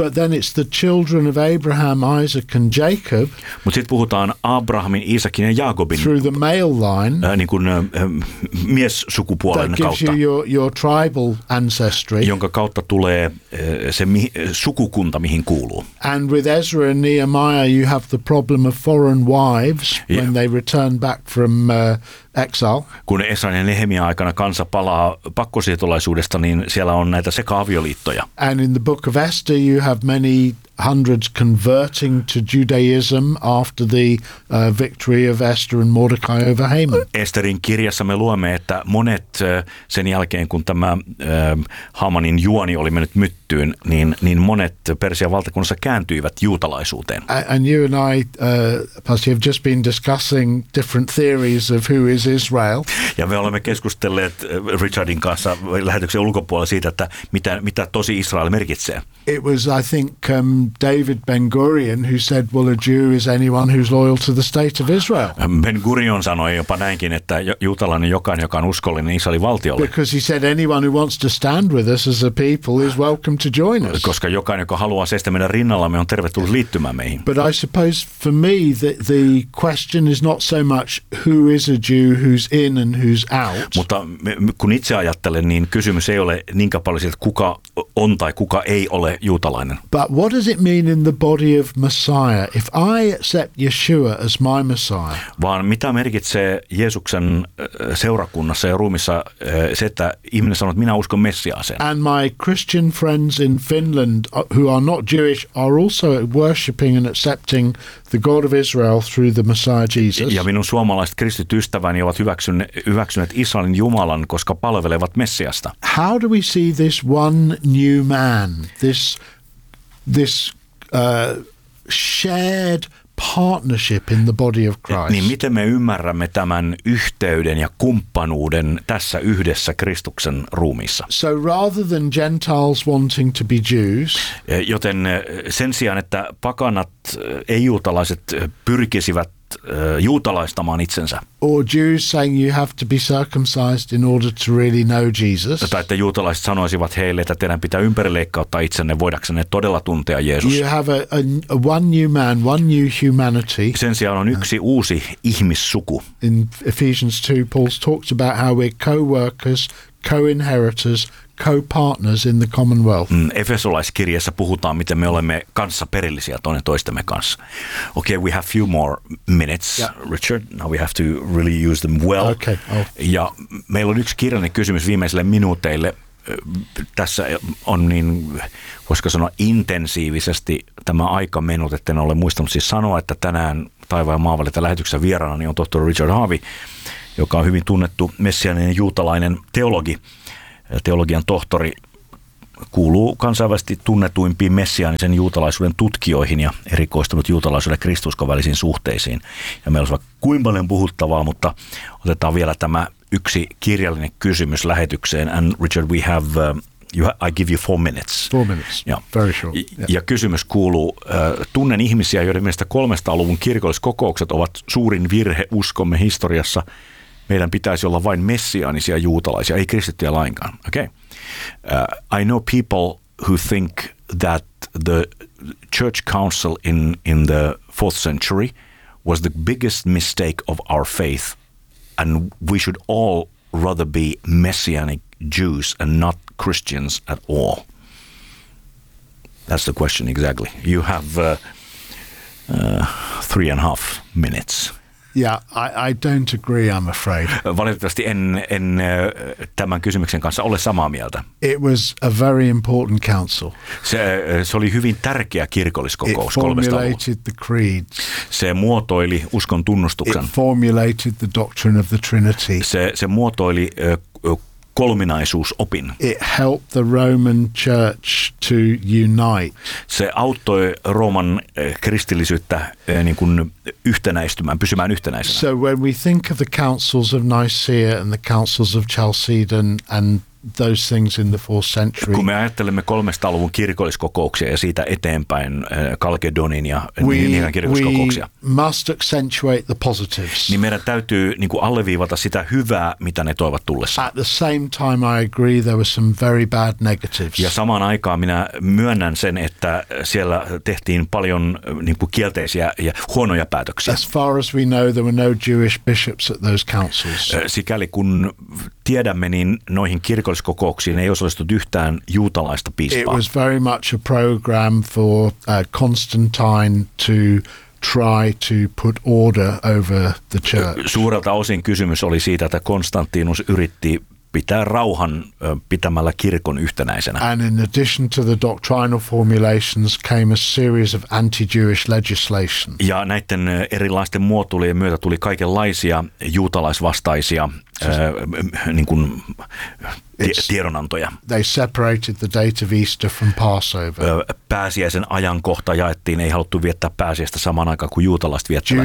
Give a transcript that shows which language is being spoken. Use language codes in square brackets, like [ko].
[en] But then it's the children of Abraham, Isaac and Jacob. [fi] Mut sit puhutaan Abrahamin, Iisakin ja Jaakobin. [en] Through the male line. [fi] Niin kuin miessukupuolen kautta. [en] That gives you your tribal ancestry. [fi] Jonka kautta tulee se sukukunta, mihin kuuluu. [en] And with Ezra and Nehemiah you have the problem of foreign wives when they return back from exile. [fi] Kun Esran ja Nehemian aikana kansa palaa pakkosiirtolaisuudesta, niin siellä on näitä sekaavioliittoja. [en] And in the book of Esther you have many hundreds converting to Judaism after the victory of Esther and Mordecai over Haman. [fi] Esterin kirjassa me luemme, että monet sen jälkeen, kun tämä Hamanin juoni oli mennyt myttyyn, niin monet Persian valtakunnassa kääntyivät juutalaisuuteen. [en] And you and I, Pasi, have just been discussing different theories of who is Israel. [fi] Ja me olemme keskustelleet Richardin kanssa lähetyksen ulkopuolella siitä, että mitä tosi Israel merkitsee. [en] It was, I think, David Ben-Gurion who said, well, a Jew is anyone who's loyal to the state of Israel. [fi] Ben-Gurion sanoi jopa näinkin, että juutalainen jokainen, joka on uskollinen Israelin valtiolle. [en] Because he said, anyone who wants to stand with us as a people is welcome to join us. [fi] Koska jokainen, joka haluaa seistä meidän rinnallamme, on tervetullut liittymään meihin. [en] But I suppose for me the question is not so much who is a Jew, who's in and who's out. [fi] Mutta kun itse ajattelen, niin kysymys ei ole niinkään paljon siitä, kuka on tai kuka ei ole juutalainen. [en] But what does it mean in the body of Messiah if I accept Yeshua as my Messiah? [fi] Vaan mitä merkitsee Jeesuksen seurakunnassa ja ruumissa se, että ihminen sanoo, että minä uskon Messiaaseen? [en] And my Christian friends in Finland who are not Jewish are also worshiping and accepting the God of Israel through the Messiah Jesus. [fi] Ja minun suomalaiset kristityt ystäväni ovat hyväksyneet Israelin Jumalan, koska palvelevat Messiasta. [en] How do we see this one new man, this shared partnership in the body of Christ? [fi] Niin miten me ymmärrämme tämän yhteyden ja kumppanuuden tässä yhdessä Kristuksen ruumiissa? [en] So rather than Gentiles wanting to be Jews, [fi] joten sen sijaan, että pakanat, ei-juutalaiset pyrkisivät juutalaistamaan itsensä. [en] Or Jews saying you have to be circumcised in order to really know Jesus. [fi] Tai että juutalaiset sanoisivat heille, että teidän pitää ympärileikkauttaa itsenne voidaksenne todella tuntea Jeesus. [en] You have a one new man, one new humanity. [fi] Sen sijaan on yksi uusi ihmissuku. [en] In Ephesians 2 Paul talks about how we're co-workers, co-inheritors, co-partners in the commonwealth. [fi] Efesolaiskirjassa puhutaan, miten me olemme kanssa perillisiä toinen toistemme kanssa. [en] Okay, we have few more minutes, yeah. Richard. Now we have to really use them well. Okay. [fi] Ja meillä on yksi kirjallinen kysymys viimeisille minuuteille. Tässä on niin, voisiko sanoa, intensiivisesti tämä aika mennyt, että en ole muistanut siis sanoa, että tänään taivaan maavalle lähetyksessä vieraana niin on tohtori Richard Harvey. joka on hyvin tunnettu messianinen juutalainen teologi, teologian tohtori, kuuluu kansainvälisesti tunnetuimpiin messiaanisen juutalaisuuden tutkijoihin ja erikoistunut juutalaisuuden kristuskon välisiin suhteisiin. Ja meillä on kuin paljon puhuttavaa, mutta otetaan vielä tämä yksi kirjallinen kysymys lähetykseen. [en] And Richard, we have, I give you 4 minutes. 4 minutes, ja, very short. Yeah. [fi] Ja kysymys kuuluu, tunnen ihmisiä, joiden mielestä 300-luvun kirkolliskokoukset ovat suurin virhe uskomme historiassa. Meidän pitäisi olla vain messiaanisia juutalaisia, ei kristittyjä lainkaan. [en] Okay. I know people who think that the church council in the 4th century was the biggest mistake of our faith, and we should all rather be messianic Jews and not Christians at all. That's the question exactly. You have 3.5 minutes. Yeah, I don't agree, I'm afraid. [fi] Valitettavasti en tämän kysymyksen kanssa ole samaa mieltä. [en] It was a very important council. [fi] Se oli hyvin tärkeä kirkolliskokous. [en] It formulated the creeds. [fi] Se muotoili uskon tunnustuksen. [en] It formulated the doctrine of the Trinity. [fi] Se muotoili kolminaisuusopin. [en] It helped the Roman Church to unite. [fi] Se auttoi Rooman kristillisyyttä niin kuin yhtenäistymään, pysymään yhtenäisenä. [en] So when we think of the councils of Nicaea and the councils of Chalcedon and those things in the 4th century. [fi] Kun me ajattelemme 300-luvun kirkolliskokouksia ja siitä eteenpäin Kalkedonin ja Nikean kirkolliskokouksia. [en] We must accentuate the positives. [fi] Niin meidän täytyy niinku alleviivata sitä hyvää, mitä ne toivat tullessa. [en] At the same time I agree there were some very bad negatives. [fi] Ja samaan aikaan minä myönnän sen, että siellä tehtiin paljon niinku kielteisiä ja huonoja päätöksiä. [en] As far as we know there were no Jewish bishops at those councils. [fi] Sikäli kun tiedämme, niin noihin kirkolliskokouksiin ei osallistunut yhtään juutalaista piispaa. [en] It was very much a program for Constantine to try to put order over the church. [fi] Suurelta osin kysymys oli siitä, että Konstantinus yritti pitää rauhan pitämällä kirkon yhtenäisenä. [en] And in addition to the doctrinal formulations came a series of anti-Jewish legislation. [fi] Ja näiden erilaisten muotoilujen myötä tuli kaikenlaisia juutalaisvastaisia niin kuin tiedonantoja. [en] They separated the date of Easter from Passover. [fi] Pääsiäisen ajankohta jaettiin, ei haluttu viettää pääsiäistä samaan aikaan kuin juutalaiset viettävät.